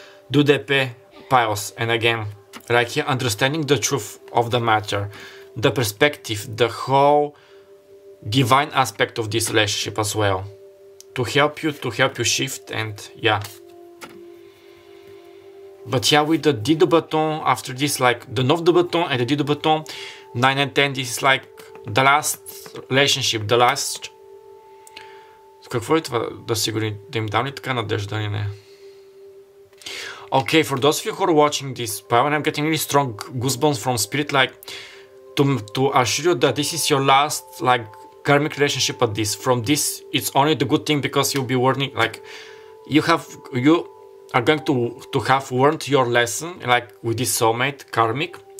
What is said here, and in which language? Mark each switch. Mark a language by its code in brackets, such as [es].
[en] 2 d'épée, piles, and again, like here, understanding the truth of the matter, the perspective, the whole divine aspect of this relationship as well, to help you shift, and yeah. But yeah, with the 10 de bâton after this, like the 9 de bâton and the 10 de bâton, 9 and 10, this is like the last relationship, the last. [bg] Какво е това да сигурни, да им дам ли така надежда или не? [en] Okay, for those of you who are watching this, and I'm getting really strong goosebumps from spirit, like to assure you that this is your last like karmic relationship at this. From this, it's only the good thing, because you'll be learning, like you are going to have learned your lesson, like with this soulmate karmic,